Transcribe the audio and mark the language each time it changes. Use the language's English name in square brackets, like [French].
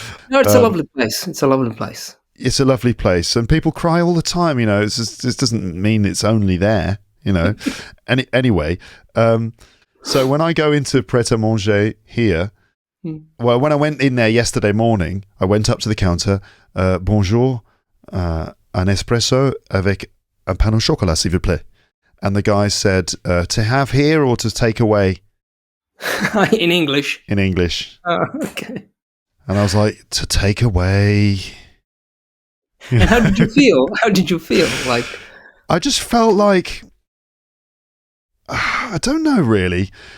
[English] No, it's a lovely place. It's a lovely place. It's a lovely place, and people cry all the time. This doesn't mean it's only there. Anyway, so when I go into Pret a Manger here, well, when I went in there yesterday morning, I went up to the counter. [French] Bonjour, un espresso avec un pain au chocolat, s'il vous plaît. [English] And the guy said, to have here or to take away? In English. In English. Okay. And I was like, to take away. And how did you feel? How did you feel? Like, I just felt like, I don't know really.